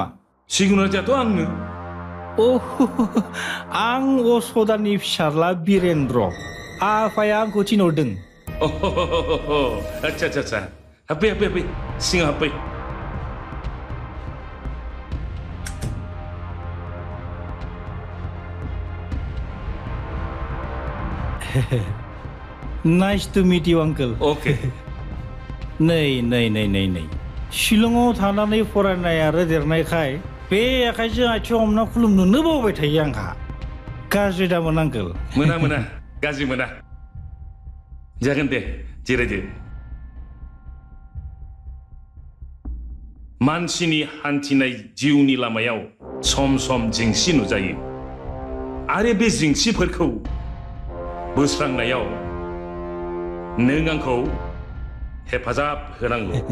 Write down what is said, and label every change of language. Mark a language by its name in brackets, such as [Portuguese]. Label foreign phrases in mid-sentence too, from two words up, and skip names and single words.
[Bodo] सिगुन राजायाथ' आंनो आं असदानि फिसाज्ला बिरेन्द्र आफाया आंखौ थिनहरदों आच्छा आच्छा आच्छा हाबफै सिङाव हाबफै [English] Nice to meet you uncle [Bodo] ओके नै शिलंआव थानानै फरायनाय आरो देरनायखाय बे आखाइजों आथिं हमना खुलुमनोनो बावबाय थायो आंहा गाज्रि दामोन आंकोल मोना गाज्रि मोना जागोन दे जिरायदो मानसिनि हान्थिनाय जिउनि लामायाव सम सम जेंसि नुजायो आरो बे जेंसिफोरखौ बोस्रांनायाव नों आंखौ हेफाजाब होनांगौ